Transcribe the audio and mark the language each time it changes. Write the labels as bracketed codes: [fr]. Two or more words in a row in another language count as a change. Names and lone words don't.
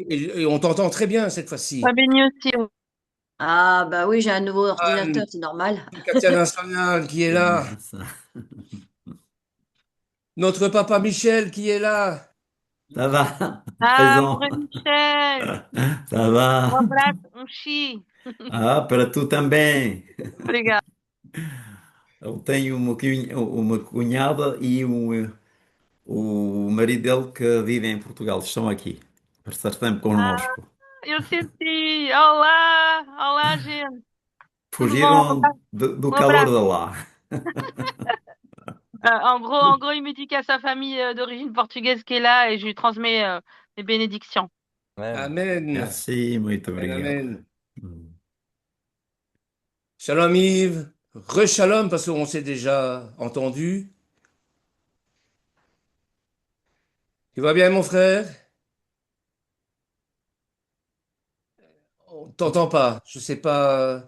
[fr] Et on t'entend très bien cette fois-ci. Sois béni aussi. Ah, bah oui, j'ai un nouveau ordinateur, c'est normal. Katia Vincent qui est là. Notre papa Michel qui est là. Ça va, Ah, mon présent. frère Michel. Ça va. [pt] Um abraço, chie. Ah, para tu também. Obrigada. Eu tenho uma cunhada e o marido dele que vivem em Portugal. Estão aqui para estar sempre Ah, connosco. eu senti. Olá. Olá, gente. Tudo bom? Fugiram do Um calor abraço. de lá. [fr] En gros, il me dit qu'il y a sa famille d'origine portugaise qui est là et je lui transmets les bénédictions. Amen. Amen. Merci, [pt] muito [fr] Amen, [pt] obrigado. [fr] amen. Hum. Shalom Yves. Re-shalom parce qu'on s'est déjà entendu. Tu vas bien, mon frère? On t'entend pas. Je sais pas.